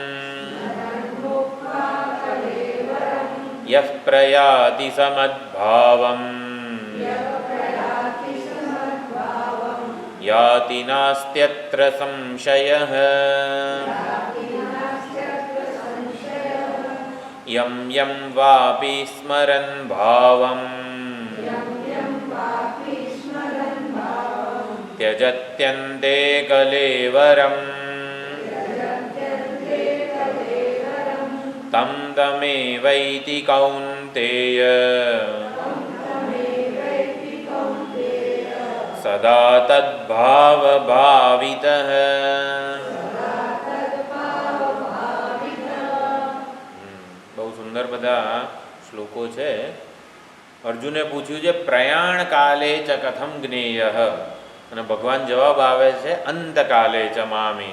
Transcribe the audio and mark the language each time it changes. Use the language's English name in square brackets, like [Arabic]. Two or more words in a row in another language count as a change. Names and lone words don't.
[Sanskrit] यः प्रयाति समद्भावम याति नास्त्यत्र संशयः यम यम वापी स्मरन भावम त्यजत्यन्ते कलेवरं तं तमेवैति कौन्तेय सदा तद्भावभावितः. [Gujarati] બહુ સુંદર બધા શ્લોકો છે. અર્જુને પૂછ્યું છે [Sanskrit] प्रयाण काले च कथम ज्ञेयः, [Gujarati] અને ભગવાન જવાબ આવે છે [Sanskrit] अंतकाले च मामेव.